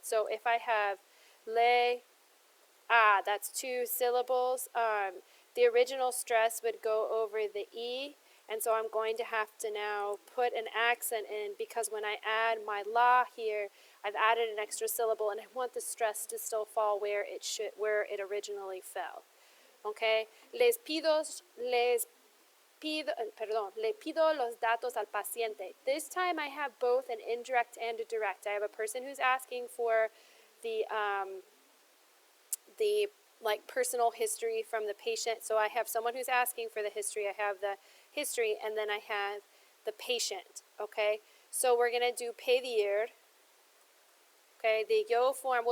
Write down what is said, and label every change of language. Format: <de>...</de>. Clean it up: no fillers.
<en>So if I have le, that's two syllables. The original stress would go over the E, and so I'm going to have to now put an accent in, because when I add my la here, I've added an extra syllable, and I want the stress to still fall where it originally fell. Okay?</en> <es>Le pido los datos al paciente.</es> <en>This time I have both an indirect and a direct. I have a person who's asking for the like personal history from the patient. So I have someone who's asking for the history. I have the history, and then I have the patient. Okay, so we're gonna do pedir. Okay, the yo form.</en>